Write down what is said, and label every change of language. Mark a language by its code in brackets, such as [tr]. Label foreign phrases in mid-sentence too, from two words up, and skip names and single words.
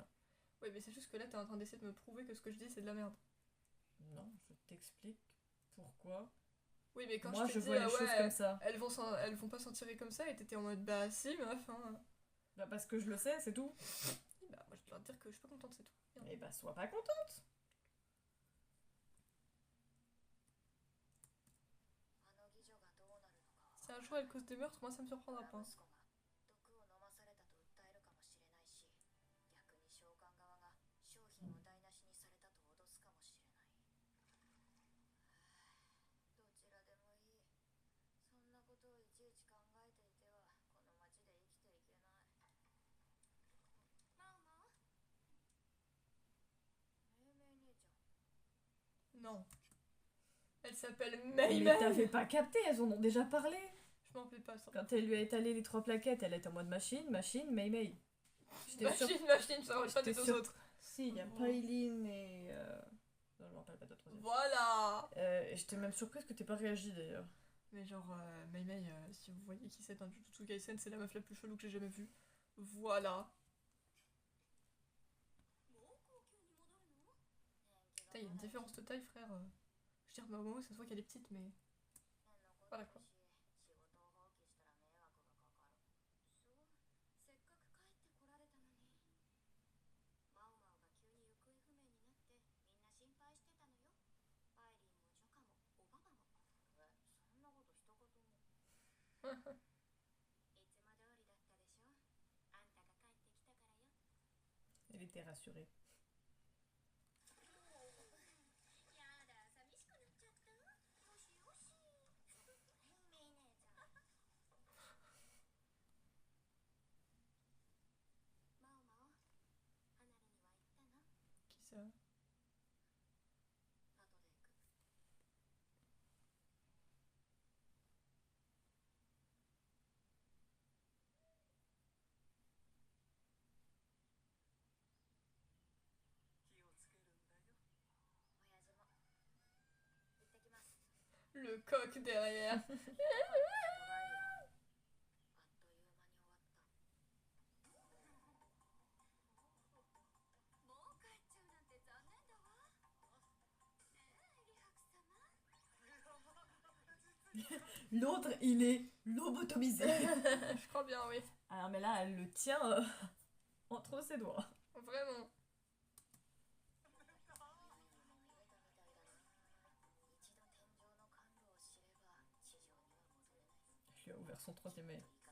[fr] Oui, mais c'est juste que là, t'es en train d'essayer de me prouver que ce que je dis, c'est de la merde. Non, je t'explique pourquoi. Oui, mais quand Moi, je je t'ai dit, vois les ah choses ouais, comme ça. elles vont pas s'en tirer comme ça, et t'étais en mode, bah si, meuf, hein. Bah, parce que je le sais, c'est tout. Oui, bah, moi, je dois te dire que je suis pas contente, c'est tout. Bien. Et bah, sois pas contente. [ja] あの義女がどうなるのかは [fr] Si un jour elle cause des meurtres, moi, ça me surprendra pas. [ja] 息子が毒を飲まされたと訴えるかもしれないし逆に召喚側が商品を台無しにされたと脅すかもしれないどちらでもいいそんなことをいちいち考えていてはこの町で生きていけないママめいめい姉ちゃん [fr] Non. Elle s'appelle Mais Mayben. t'avais pas capté, elles en ont déjà parlé. Je m'en rappelle pas, ça. Quand elle lui a étalé les 3 plaquettes, elle était en mode machine, machine, Mei Mei. J'étais sûre. Machine, ça aurait pas des J'étais deux sûre- autres. Si, il y a Oh. Pailin et. Non, je me rappelle pas de la troisième. Voilà. Et j'étais même surprise que t'aies pas réagi d'ailleurs. Mais genre, Mei Mei, si vous voyez qui c'est dans Jujutsu Kaisen, c'est la meuf la plus chelou que j'ai jamais vue. Voilà. [ja] もう高級に戻るの [fr] Putain, il y a une différence de taille, frère. Je veux dire, bah, au moment où ça se voit qu'elle est petite, mais. Voilà quoi. [ja] 仕事を放棄したら迷惑がかかるそうせっかく帰ってこられたのにマオマオが急に行方不明になってみんな心配してたのよパイリンもジョカもおばばもそんなこと一言もいつも通りだったでしょあんたが帰ってきたからよ [fr] Elle était rassurée. [ja] やだ寂しくなっちゃったよしよしめい姉ちゃんマオマオ離れには行ったの [fr] Qui ça? [ja] 後で行く気をつけるんだよ親父も行ってきます [fr] Le coq derrière. [ja] 里帰りはあっという間に終わったもう帰っちゃうなんて残念だわねえリハク様 [fr] L'autre, il est lobotomisé. Je crois bien, oui. Alors, mais là, elle le tient entre ses doigts. Vraiment. Je lui ai ouvert son troisième œil.